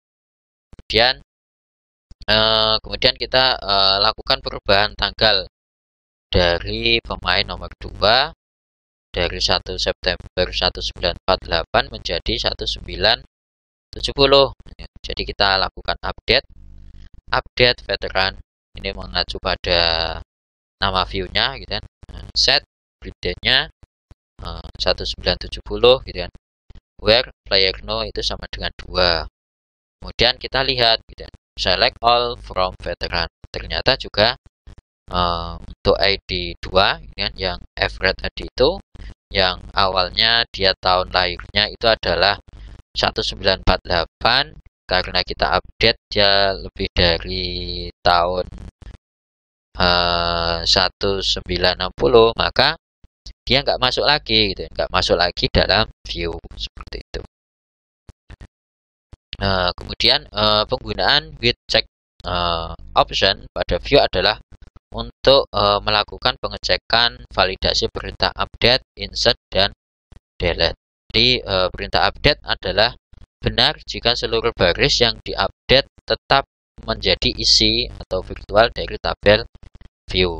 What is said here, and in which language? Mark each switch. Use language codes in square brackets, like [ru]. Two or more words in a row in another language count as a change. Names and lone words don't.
[id] Kemudian kita lakukan perubahan tanggal dari pemain nomor 2 dari 1 September 1948 menjadi 1970. Jadi kita lakukan update veteran. Ini mengacu pada nama view-nya gitu kan. [en] Set birthday- [id] nya 1970 gitu kan. [en] Where player no [id] itu sama dengan 2. Kemudian kita lihat gitu kan. [en] Select all from veteran. [id] Ternyata juga untuk ID 2 gitu kan, yang Everett tadi itu yang awalnya dia tahun lahirnya itu adalah 1948, karena kita update dia lebih dari tahun 1960, maka dia nggak masuk lagi gitu, nggak masuk lagi dalam view seperti itu. Kemudian penggunaan [en] with check option [id] pada view adalah untuk melakukan pengecekan validasi perintah update, insert, dan delete. Jadi perintah update adalah benar jika seluruh baris yang diupdate tetap menjadi isi atau virtual dari tabel view.